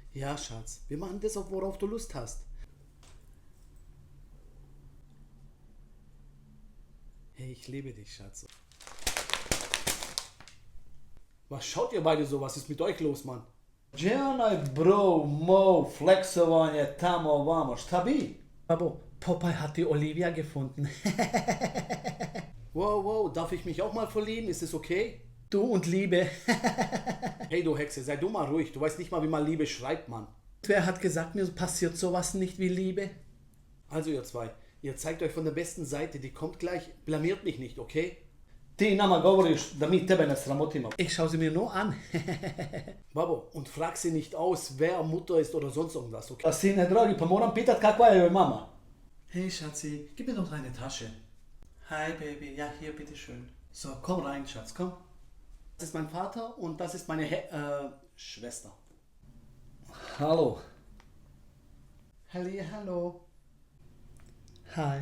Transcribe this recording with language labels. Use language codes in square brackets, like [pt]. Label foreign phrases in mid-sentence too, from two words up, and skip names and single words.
[de] Ja, Schatz, wir machen das, worauf du Lust hast. Hey, ich liebe dich, Schatz. Was schaut ihr beide so? Was ist mit euch los, Mann? [bs] Onaj bro, mo, flexovanje, tamo, vamo, šta bi? Babo, [de] Popeye hat die Olivia gefunden. Wow, wow, darf ich mich auch mal verlieben? Ist es okay? Du und Liebe. Hey, du Hexe, sei du mal ruhig. Du weißt nicht mal, wie man Liebe schreibt, Mann. Wer hat gesagt, mir passiert sowas nicht wie Liebe? Also, ihr zwei, ihr zeigt euch von der besten Seite. Die kommt gleich. Blamiert mich nicht, okay? [bs] Ti nama govoriš da mi tebe ne sramotimo. [de] Ich schaue sie mir nur an. Babo, und frag sie nicht aus, wer Mutter ist oder sonst irgendwas, okay? [bs] A sine dragi, pa moram pitat kakva je joj mama. [de] Hey, Schatzi, gib mir doch deine Tasche. Hi, Baby. Ja, hier, bitteschön. So, komm rein, Schatz, komm. Das ist mein Vater und das ist meine Schwester. Hallo. Hallo. Hi.